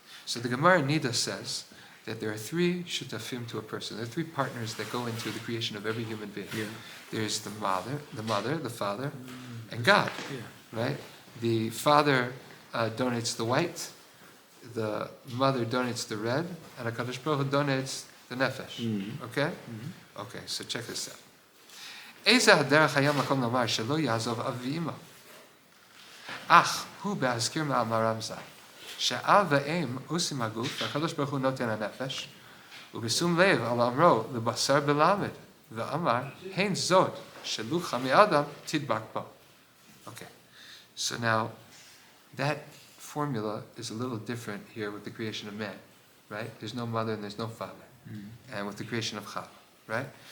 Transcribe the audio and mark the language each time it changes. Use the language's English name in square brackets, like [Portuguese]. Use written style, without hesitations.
[English] So the Gemara Nida says that there are three shutafim to a person. There are three partners that go into the creation of every human being. Yeah. There's the mother, the father, and God. Yeah. Right? The father donates the white, the mother donates the red, and HaKadosh Baruch Hu donates the nefesh. Mm-hmm. Okay? Mm-hmm. Okay, so check this out. [Hebrew] איזה הדרך היה מקום לומר שלא יעזוב אב ואמא? אך הוא בהזכיר מאמרם ז"ל, שאב ואם עושים הגוף, והקדוש ברוך הוא נותן הנפש, ובשום לב על אמרו לבשר בלמד, ואמר, הן זאת שלוקחה מאדם תדבק בו. [English] Okay, so now that formula is a little different here with the creation of man, right? There's no mother and there's no father. And with the creation of Chava, right?